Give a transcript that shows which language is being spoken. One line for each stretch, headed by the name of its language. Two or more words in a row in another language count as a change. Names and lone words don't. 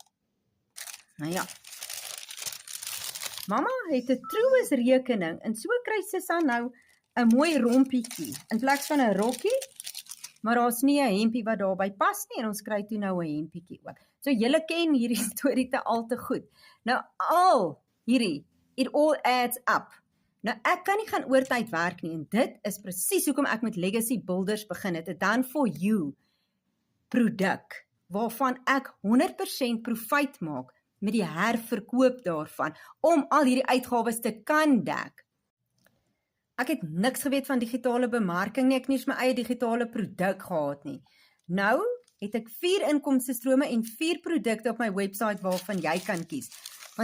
Afrikaans: Nou ja, mamma het 'n trouesrekening, en so kry Sissa nou 'n mooi rompietjie, in plaas van 'n rokkie, maar daar's nie 'n hempie wat daarby pas nie, en ons kry toe nou 'n hempietjie ook. So julle ken hierdie storie al te goed.
English: Nou it all adds up.
Afrikaans: Nou ek kan nie gaan oortyd werk nie, en dit is presies hoekom ek met Legacy Builders begin het, 'n
English: done for you
Afrikaans: produk, waarvan ek 100% profijt maak met die herverkoop daarvan, om al hierdie uitgawes te kan dek. Ek het niks geweet van digitale bemarking nie, ek het nie eens my eie digitale produk gehad nie. Nou het ek 4 inkomstestrome en 4 produkte op my website waarvan jy kan kies.